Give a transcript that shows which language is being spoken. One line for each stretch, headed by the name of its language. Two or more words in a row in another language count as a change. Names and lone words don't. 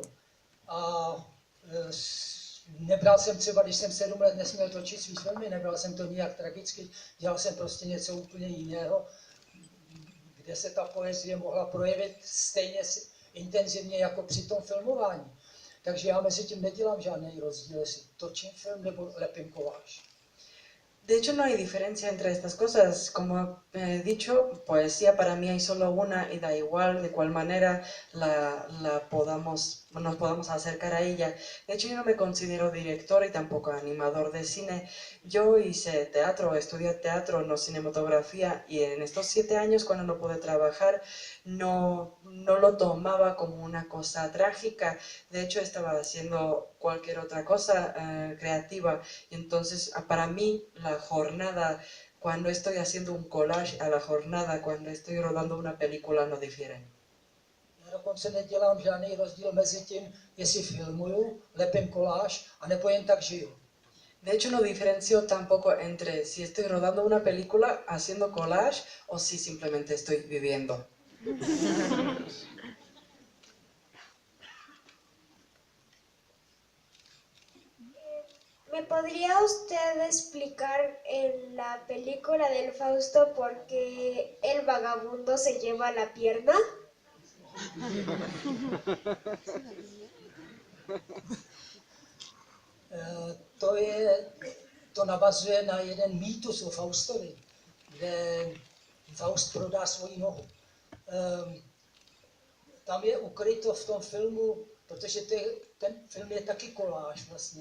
Czech: A nebral jsem třeba, když jsem 7 let nesměl točit svý filmy, nebral jsem to nijak tragicky, dělal jsem prostě něco úplně jiného, kde se ta poezie mohla projevit stejně intenzivně jako při tom filmování. Takže já mezi tím nedělám žádný rozdíl, jestli točím film nebo lepím koláž.
Spanish: De hecho, no hay diferencia entre estas cosas. Como he dicho, poesía para mí hay solo una y da igual de cuál manera nos podamos acercar a ella. De hecho, yo no me considero director y tampoco animador de cine. Yo hice teatro, estudié teatro, no cinematografía, y en estos 7 años, cuando no pude trabajar, no lo tomaba como una cosa trágica. De hecho, estaba haciendo cualquier otra cosa creativa. Y entonces, para mí, la jornada, cuando estoy haciendo un collage, a la jornada, cuando estoy rodando una película, no difieren.
Czech: Já dokonce nedělám žádný rozdíl mezi tím, jestli filmuju, lepím koláž, anebo jen tak žiju.
Spanish: De hecho, no diferencio tampoco entre si estoy rodando una película, haciendo collage, o si simplemente estoy viviendo. ¿Me podría usted explicar en la película del Fausto por qué el vagabundo se lleva la pierna?
Czech: To navazuje na jeden mýtus o Faustovi, kde Faust prodá svoji nohu. Tam je ukryto v tom filmu, protože ten film je taky koláž vlastně.